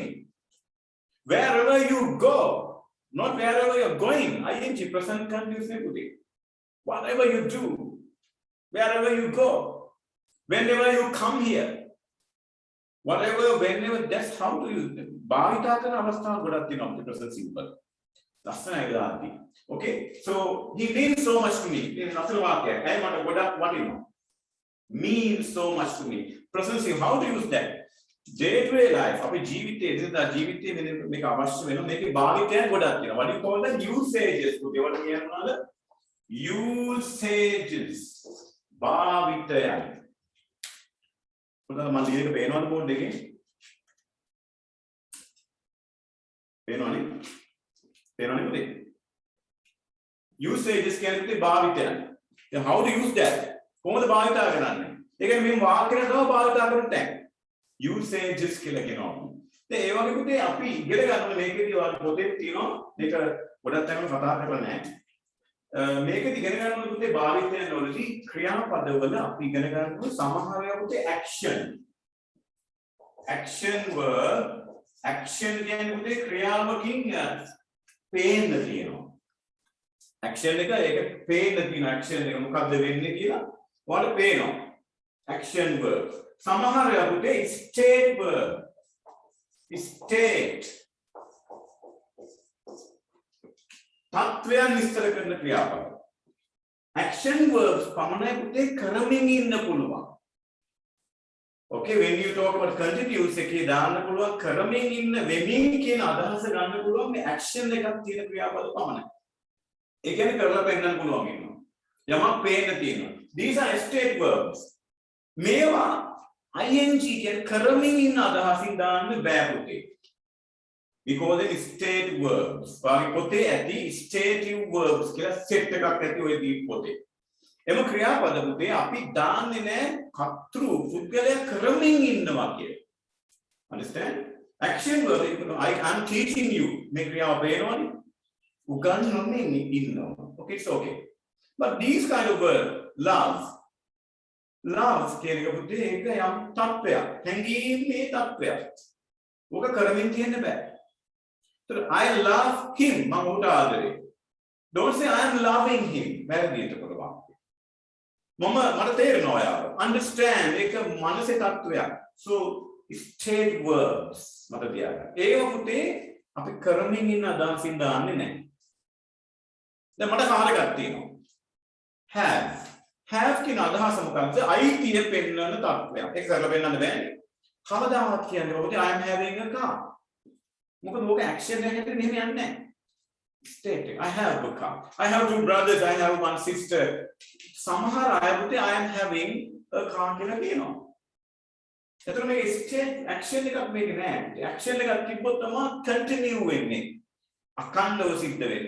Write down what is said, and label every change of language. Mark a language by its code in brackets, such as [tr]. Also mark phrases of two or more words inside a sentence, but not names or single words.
[en] Wherever you go, not wherever you're going. ING, present continuous negative. Whatever you do, wherever you go, whenever you come here, whatever, whenever, that's how to use them. [si] භාවිතා කරන අවස්ථා ගොඩක් තියෙනවා අපේ [en] present simple. [si] ලස්සනයි දාති. [en] Okay? So he means so much to me. [si] මේ ලස්සන වාක්‍යයක්. ඇයි මට ගොඩක් වටිනවා. [en] Means so much to me. Present simple, how to use that? Day-to-day life, [si] අපේ ජීවිතයේ එදිනදා ජීවිතයේ මේක අවශ්‍ය වෙනවා. මේකේ භාවිතයන් ගොඩක් තියෙනවා. [en] What do you call them? Usages. [si] ඒවට කියනවාද? Usages. භාවිතයන්. පුතා මම ලියක පේනවද බෝඩ් එකේ? පේනවනේ? පේනවනේ පුතේ? Usages කියන්නේ භාවිතයන්. [en] Then how to use that? [si] කොහොමද භාවිතා කරන්නේ? ඒ කියන්නේ මේ වාක්‍යන තමයි භාවිතා කරන්න තැන්. Usages කියලා කියනවා. දැන් ඒ වගේ පුතේ අපි ඉගෙන ගන්න මේකේදී ඔයාලා පොතේ තියෙනවා මේක ගොඩක් තැන්වල කතා කරලා නැහැ. මේකදී ඉගෙන ගන්න පුතේ භාවිතයන් වලදී ක්‍රියාපදවල අපි ඉගෙන ගන්නවා සමහර ඒවා පුතේ action. [en] Action verb, [si] action කියන්නේ පුතේ ක්‍රියාවකින් පේන්න තියෙනවා. Action එක ඒක පේන්න තියෙන action එක මොකක්ද වෙන්නේ කියලා ඔයාලට පේනවා. [en] Action verb. [si] සමහර ඒවා පුතේ [en] state verb. [si] State. තත්වයන් විස්තර කරන ක්‍රියාපද. [en] Action verbs [si] පමණයි පුතේ කරමින් ඉන්න පුළුවන්. [en] Okay, when you talk about continuous [si] එකේ දාන්න පුළුවන් කරමින් ඉන්න වෙමින් කියන අදහස ගන්න පුළුවන් මේ action එකක් තියෙන ක්‍රියාපද පමණයි. ඒ කියන්නේ කරලා පෙන්නන්න පුළුවන් ඉන්නවා. යමක් පේන්න තියෙනවා. [en] These are state verbs. [si] මේවා ing කියන කරමින් ඉන්න අදහසින් දාන්න බෑ පුතේ. [en] We call them state verbs. [si] වාගේ පොතේ ඇති [en] stative verbs [si] කියලා set එකක් ඇති ඔය දී පොතේ. එම ක්‍රියාපද පුතේ අපි දාන්නේ නැහැ කතෘ පුද්ගලයා කරමින් ඉන්නවා කියලා. [en] Understand? Action verb I'm teaching you. [si] මේ ක්‍රියාව පේනවනේ. උගන්වමින් ඉන්නවා. [en] Okay, it's okay. But these kind of verbs, love [si] කියන එක පුතේ ඒක යම් තත්වයක්. හැඟීමේ තත්වයක්. ඔක කරමින් තියෙන්න බෑ. [en] So I love him. [si] මම උට ආදරේ. [en] Don't say I am loving him. [si] වැරදි එතකොට වාක්‍යය. මට තේරෙනවා ඔයාව. Understand ඒක මනසේ තත්වයක්. [en] So state verbs [si] මට තියාගන්න. ඒක පුතේ අපි කරමින් ඉන්න අදහසින් දාන්නේ නැහැ. දැන් මට කාර් එකක් තියෙනවා. have කියන අදහස මොකක්ද? අයිතිය පෙන්වන තත්වයක්. ඒක කරලා පෙන්වන්න බෑනේ. කවදාවත් කියන්නේ ඔබට [en] I am having a car. [si] මොකද ඔක action එකකට මෙහෙම යන්නේ නැහැ. [en] State I have a car. I have two brothers, I have one sister. [si] සමහර අය පුතේ [en] I am having a car [si] කියලා කියනවා. එතකොට මේක [en] state action [si] එකක් මේක නෑ. action එකක් තිබ්බොත් තමයි continue වෙන්නේ. අඛණ්ඩව සිද්ධ වෙන්නේ.